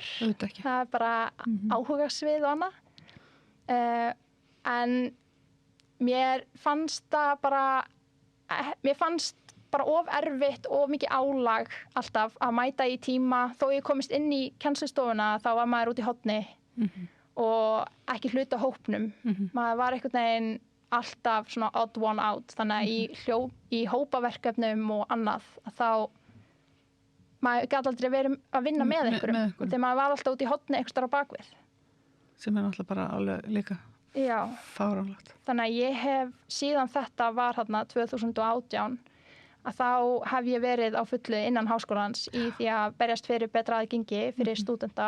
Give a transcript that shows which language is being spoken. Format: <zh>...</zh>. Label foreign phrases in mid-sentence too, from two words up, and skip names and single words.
<is>Það er bara áhugasvið og annað. En mér fannst bara of erfitt og mikið álag alltaf að mæta í tíma þó ég komist inn í kennslustofuna þá var maður út í horni og ekki hluta hópnum. Maður var einhvern veginn alltaf svona</is> <en>odd one out</en> <is>þannig að í hópaverkefnum og annað þá maður gæti aldrei verið að vinna með einhverjum þegar maður var alltaf út í horni einhvers staðar á bakvið sem er alltaf bara alveg líka fáránlegt. Þannig að ég hef síðan þetta var þarna 2018 að þá hef ég verið á fullu innan háskólans í því að berjast fyrir betra aðgengi fyrir stúdenta.</is>